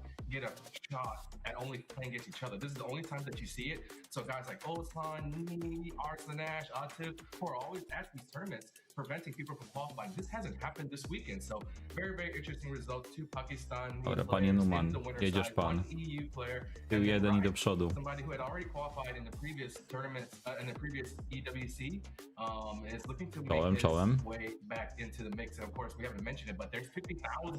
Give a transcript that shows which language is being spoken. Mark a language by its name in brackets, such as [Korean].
[English] Get a shot at only playing against each other. This is the only time that you see it. So guys like Olaslan, Nini, Arsanash, Atif, who are always at these tournaments, preventing people from qualifying. This hasn't happened this weekend. So very interesting result. 2 Pakistan. [Polish] Dobra, panie Numan, jedziesz pan. Był jeden i do przodu. [English] Somebody who had already qualified in the previous tournaments, in the previous EWC, is looking to make his way back into the mix. And of course, we haven't mentioned it, but there's $50,000.